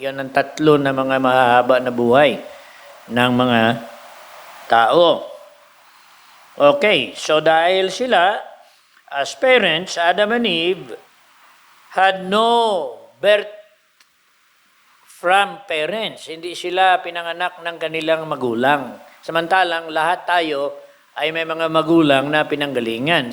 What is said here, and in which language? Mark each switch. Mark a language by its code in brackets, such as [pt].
[tl] Yan ang tatlo na mga mahahaba na buhay ng mga tao. [en] Okay, so [tl] dahil sila, [en] as parents, Adam and Eve, had no birth from parents. [tl] Hindi sila pinanganak ng kanilang magulang. Samantalang lahat tayo ay may mga magulang na pinanggalingan.